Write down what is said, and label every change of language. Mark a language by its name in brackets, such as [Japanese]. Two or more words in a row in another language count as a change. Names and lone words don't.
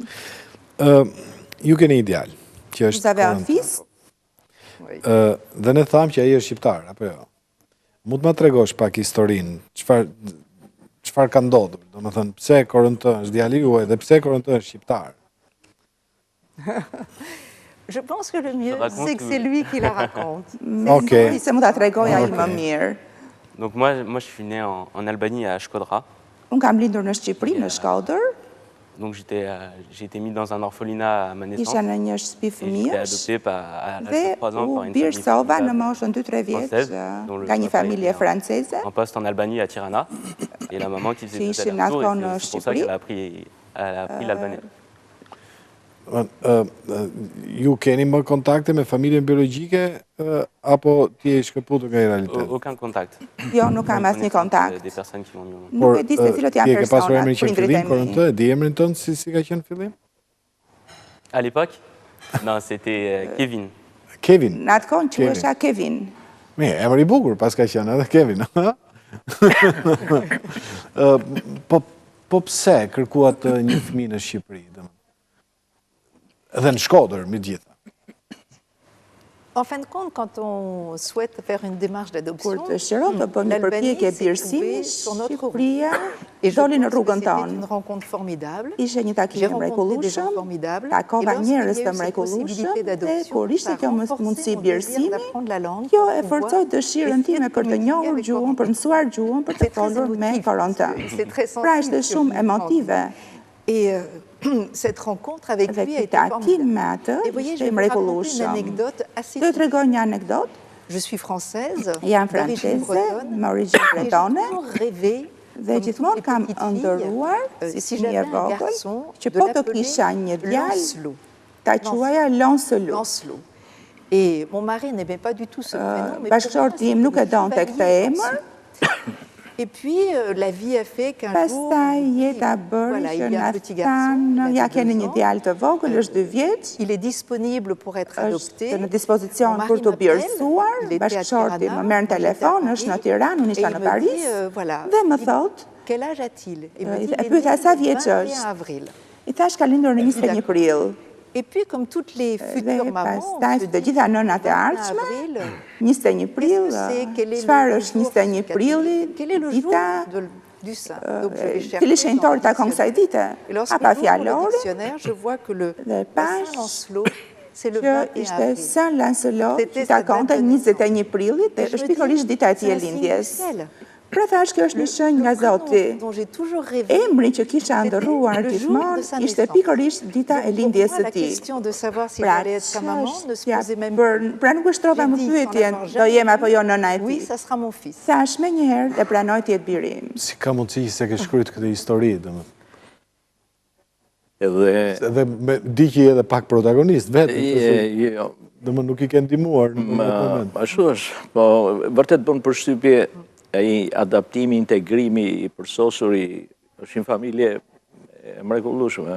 [Albanian] Ju keni ideal, që është dhe ne thamë që ai është shqiptar, apo jo? Mund të më tregosh pak historinë, çfarë ka ndodhur? Domethënë, pse Corentin është djali juaj dhe pse Corentin është shqiptar? [French] Je pense que le mieux, c'est que c'est lui qui la raconte. Ok. [Albanian] Se mund ta tregoj ai më mirë. [French] Donc moi je suis né en Albanie à Shkodra. [Albanian] Unë kam lindur në Shqipëri, në Shkodër. [French] Donc j'ai été mis dans un orphelinat à ma naissance. [Albanian] Isha në një shtëpi fëmijësh. [French] J'ai été adopté à l'âge [Albanian] Dhe [French] de 3 ans [Albanian] u [French] par une [Albanian] birësova në [French] famille [Albanian] moshën 2-3 vjeç [French] française, [Albanian] nga një familje franceze. [French] en poste en Albanie à Tirana. Et la maman qui faisait [Albanian] Që [French] des [Albanian] ishin [French] allers-retours, [Albanian] atë në [French] et c'est pour ça qu'elle [Albanian] Shqipëri. [French] a appris l'albanais. [Albanian] Ju keni më kontakte me familjen biologjike apo ti je shkëputur nga realiteti? [French] Aucun contact. [Albanian] Jo, nuk kam asnjë kontakt. [French] Des personnes qui m'ont mis au monde. [Albanian] Nuk e di se cilët janë Ti e ke pasur personat, emrin që në prindrit fillim, e mi. Corentin, e di emrin tënd si ka qenë në fillim? [French] À l'époque, non, c'était Kevin. Kevin. [Albanian] Në atë kohë quhesha Kevin. Mirë, emri i bukur, pas ka qenë edhe Kevin. Po pse kërkuat një fëmijë në Shqipëri? Edhe në Shkodër, me gjitha. [French] En fin de compte, quand on souhaite faire une démarche d'adoption, [Albanian] Kur të shëron të bën një përpjekje birësimi, Shqipëria [French] et je [Albanian] doli në [French] pense que [Albanian] rrugën [French] c'était [Albanian] tonë. [French] une rencontre formidable. [Albanian] Ishte një takim [French] J'ai [Albanian] i [French] rencontré des gens [Albanian] mrekullueshëm, [French] formidables. [Albanian] takova [French] Et lorsqu'il y a eu [Albanian] njerëz të [French] cette [Albanian] mrekullueshëm [French] possibilité [Albanian] dhe [French] d'adoption, [Albanian] kur ishte [French] ça a [Albanian] kjo [French] renforcé [Albanian] mundësi [French] mon désir [Albanian] birësimi, [French] d'apprendre la langue, [Albanian] kjo [French] pour [Albanian] e [French] pouvoir [Albanian] forcoi dëshirën time [French] essayer de [Albanian] për të [French] communiquer [Albanian] njohur [French] avec [Albanian] gjuhën, [French] mon [Albanian] për mësuar gjuhën, për të [French] C'est très [Albanian] folur me [French] émotif, [Albanian] Corentin. [French] c'est très [Albanian] Pra [French] sensible [Albanian] ishte [French] ce que [Albanian] shumë [French] je vous [Albanian] emotive. [French] Et cette rencontre avec [Albanian] Dhe [French] lui a [Albanian] ky [French] été [Albanian] takim me [French] formidable. [Albanian] atë [French] Et voyez, [Albanian] ishte [French] je [Albanian] i [French] vais vous raconter une [Albanian] mrekullueshëm. [French] anecdote assez [Albanian] Do të [French] typique. [Albanian] tregoj një anekdotë. [French] Je suis française, [Albanian] Jam [French] d'origine [Albanian] franceze, [French] bretonne, [Albanian] me origjinë [French] et j'ai [Albanian] bretone. [French] toujours rêvé, [Albanian] Dhe [French] comme [Albanian] gjithmonë [French] toutes les [Albanian] kam [French] petites filles, [Albanian] ëndërruar, si si fëmijë [French] j'avais [Albanian] e [French] un [Albanian] vogël, [French] garçon, [Albanian] që [French] de [Albanian] po të [French] l'appeler [Albanian] kisha një djalë, [French] Lancelot. [Albanian] ta quaja Lancelot. Lancelot. [French] Et mon mari n'aimait pas du tout ce prénom, mais pour moi, [Albanian] Bashkëshorti im nuk e [French] c'était le [Albanian] donte këtë [French] chevalier [Albanian] emër. [French] Et puis, la vie a fait qu'un jour, [Albanian] Pastaj jeta bëri [French] voilà, [Albanian] që [French] il y a [Albanian] na [French] un petit garçon, [Albanian] thanë, [French] il [Albanian] ja [French] a [Albanian] keni [French] 2 [Albanian] një [French] ans, [Albanian] djalë të vogël, është 2 vjeç, [French] il est disponible pour être adopté. [Albanian] është në dispozicion [French] Mon [Albanian] për [French] mari [Albanian] të [French] m'appelle, [Albanian] birësuar, [French] il était à [Albanian] bashkëshorti [French] Tirana, [Albanian] më merr në [French] j'étais à [Albanian] telefon, [French] Paris, [Albanian] është në Tiranë, unë [French] et [Albanian] isha [French] il [Albanian] në [French] me [Albanian] Paris, [French] dit, voilà, [Albanian] dhe më [French] il- [Albanian] thotë, [French] quel âge a-t-il? Il me dit, [Albanian] e [French] il est [Albanian] pyeta [French] né [Albanian] sa [French] le [Albanian] vjeç [French] 21 [Albanian] është. [French] avril. [Albanian] I thash ka lindur në 21 prill. [French] Et puis, comme toutes les futures [Albanian] Dhe [French] mamans, on [Albanian] pastaj [French] se [Albanian] të [French] dit, [Albanian] gjitha nënat e [French] 21 [Albanian] ardhshme, [French] avril, [Albanian] 21 prill, [French] quel est [Albanian] çfarë [French] le [Albanian] është [French] jour [Albanian] 21 prilli, [French] Quel est le jour [Albanian] dita [French] du saint? Donc, je vais chercher [Albanian] cili [French] dans [Albanian] shenjtori [French] le [Albanian] takon kësaj [French] dictionnaire. [Albanian] dite. [French] Et lorsque [Albanian] Hapa [French] j'ouvre le [Albanian] fjalori, [French] dictionnaire, je vois que le [Albanian] Dhe pash [French] Saint-Lancelot, c'est le [Albanian] që [French] 21 [Albanian] ishte [French] avril. [Albanian] Saint Lancelot, [French] C'était [Albanian] që [French] sa [Albanian] takonte [French] date de [Albanian] 21 prillit, dhe [French] Et je [Albanian] është [French] me dis, [Albanian] pikërisht dita e tij [French] c'est [Albanian] e [French] un signe du [Albanian] lindjes. [French] ciel. [Albanian] Pra thash kjo është një shenjë nga [French] Le prénom [Albanian] Zoti. [French] dont j'ai toujours rêvé, [Albanian] Emri që kisha [French] c'était [Albanian] ndërruar [French] le jour de [Albanian] gjithmonë [French] sa [Albanian] ishte [French] naissance. [Albanian] pikërisht dita e [French] Donc, pour [Albanian] lindjes [French] moi, [Albanian] së [French] la [Albanian] tij. [French] question de savoir si [Albanian] Pra [French] j'allais être sa maman ne se [Albanian] çështja [French] posait même [Albanian] pra nuk shtrova [French] J'ai [Albanian] më [French] dit, [Albanian] pyetjen, [French] sans l'avoir [Albanian] do jem apo jo nëna e [French] Oui, [Albanian] tij. [French] ça sera mon fils. [Albanian] Thash më njëherë dhe pranoj të jetë biri im. Si ka mundësi se ke shkruajtur këtë histori, domethënë. Edhe Edhe di që je edhe pak protagonist vetë. jo, Domethënë nuk i ke ndihmuar në këtë moment. ashtu është, po vërtet bën përshtypje ai adaptimi, integrimi i përsosur i është një familje e mrekullueshme.